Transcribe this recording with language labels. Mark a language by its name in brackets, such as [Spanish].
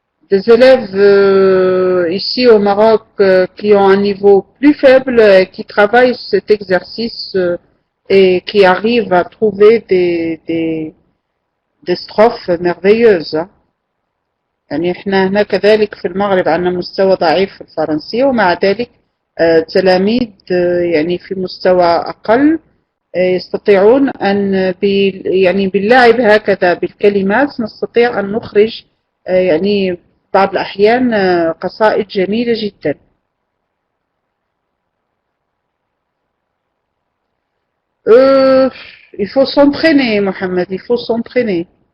[French] Des élèves ici au Maroc qui ont un niveau plus faible, qui travaillent cet exercice et qui arrivent à trouver des strophes merveilleuses. [Arabic] يعني احنا هنا كذلك في المغرب عندنا مستوى ضعيف في الفرنسية ومع ذلك تلاميذ يعني في مستوى أقل يستطيعون أن يعني باللعب هكذا بالكلمات نستطيع أن نخرج يعني بعض الأحيان قصائد جميلة جدا. [French] Il faut s'entraîner, Mohamed, il faut s'entraîner.